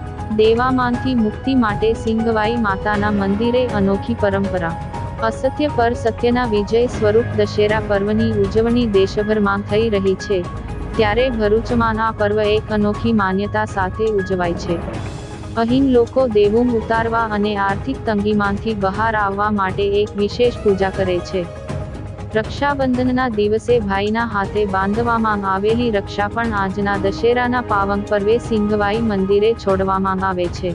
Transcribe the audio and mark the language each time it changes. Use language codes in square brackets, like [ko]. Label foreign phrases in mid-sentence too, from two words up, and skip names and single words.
[gu] દેવામાંથી મુક્તિ માટે સિંગવાઈ માતાના મંદિરે અનોખી પરંપરા। અસત્ય પર સત્યના વિજય સ્વરૂપ દશેરા પર્વની ઉજવણી દેશભરમાં થઈ રહી છે ત્યારે ભરૂચમાં આ પર્વ એક અનોખી માન્યતા સાથે ઉજવાય છે। અહીં લોકો દેવું ઉતારવા અને આર્થિક તંગીમાંથી બહાર આવવા માટે એક વિશેષ પૂજા કરે છે। રક્ષાબંધનના દિવસે ભાઈના હાથે બાંધવામાં આવેલી રક્ષા પણ આજના દશેરાના પાવન પર્વે સિંગવાઈ મંદિરે છોડવામાં આવે છે।